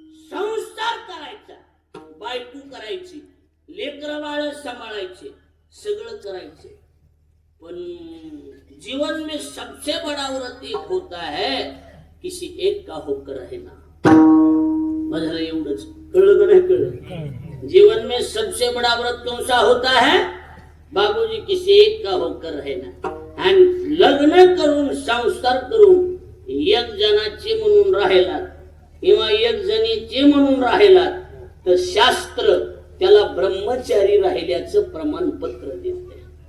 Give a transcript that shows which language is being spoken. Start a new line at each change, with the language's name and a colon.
Marathi: संस्कार करायचा, बायको करायची, लेकरं बाळ सांभाळायचे, सगळं करायचे. पण
Hindi: जीवन में सबसे बड़ा व्रत एक होता है किसी एक का होकर रहना.
Marathi: माझ्या एवढंच कळलं का नाही कळलं?
Hindi: जीवन में सबसे बड़ा व्रत कौन सा होता है बाबूजी? किसी एक का होकर रहना.
Marathi: आणि लग्न करून संसार करून एक जणाचे म्हणून राहिलात किंवा एक जणीचे म्हणून राहिलात तर शास्त्र त्याला ब्रह्मचारी राहिल्याचं प्रमाणपत्र देते.